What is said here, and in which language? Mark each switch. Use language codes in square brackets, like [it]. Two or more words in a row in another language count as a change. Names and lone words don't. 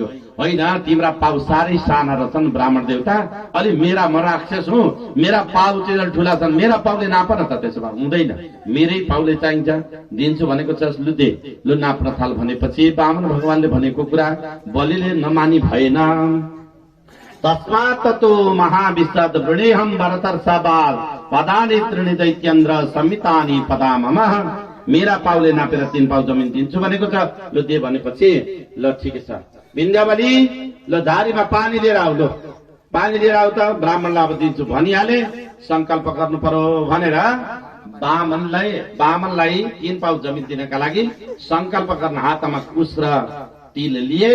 [ne] होइन, तिम्रा पाउ साह्रै साना रहेछन् ब्राह्मण देवता, अलि मेरा म राक्षस हुँ, मेरा पाउ चाहिँ ठुला छन्, मेरा पाउले नाप न त। त्यसो भए हुँदैन, मेरै पाउले चाहिन्छ। दिन्छु भनेको छ, लु दे, लु नाप्न थाल भनेपछि बामन भगवानले भनेको कुरा बलिले नमानी भएन। [sa] तस्मात् ततो महाविशद वृणेहम भरतर्षभाव पदानि त्रीणि दैत्येन्द्र संहितानि पदा मम। [ne] मेरा पाउले नापेर 3 पाउ जमिन दिन्छु भनेको छ। लु दे भनेपछि ल ठिकै छ विन्ध्यावली, ल झारीमा पानी लिएर आऊ, लो पानी लिएर आऊ त, ब्राह्मणलाई अब दिन्छु भनिहाले। संकल्प गर्नु पर्यो भनेर बामनलाई 3 पाउ जमिन दिनका लागि संकल्प गर्न हातमा कुश र तिल लिए।